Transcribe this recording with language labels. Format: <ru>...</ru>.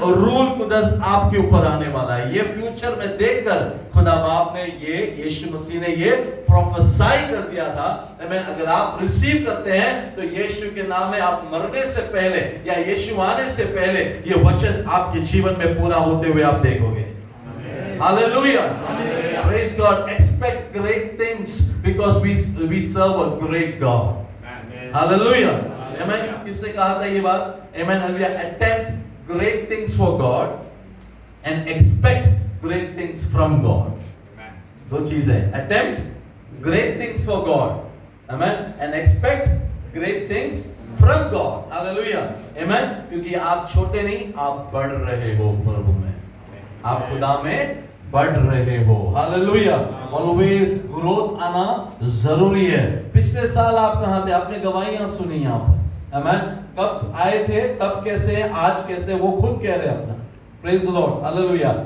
<hi>और रूल कुदस आपके ऊपर आने वाला है। ये फ्यूचर में देखकर खुदा बाप ने ये, यीशु मसीह ने ये प्रोफेसाई कर दिया था। आमेन। अगर आप रिसीव करते हैं तो यीशु के नाम में आप मरने से पहले या यीशु आने से पहले ये वचन आपके जीवन में पूरा होते हुए आप देखोगे।</hi> <en>Hallelujah, praise God, expect great things because we serve a great God.</en> <hi>Hallelujah, amen. किसने कहा था ये बात? Amen. Hallelujah.</hi> <en>Attempt great things for God and expect great things from God.</en> <hi>दो चीजें,</hi> <en>attempt great things for God, amen, and expect great things from God. Hallelujah, amen.</en> <hi>क्योंकि आप छोटे नहीं, आप बढ़ रहे हो प्रभु में, आप खुदा में बढ़ रहे हो। हालेलुया।</hi> <en>always growth</en> <hi>आना जरूरी है। पिछले साल आप कहां थे? आपने गवाहियां सुनी यहां पर, आमेन। कब आए थे, तब कैसे, आज कैसे, वो खुद कह रहे हैं अपना।</hi> <en>Praise the Lord.</en> <hi>हालेलुया।</hi>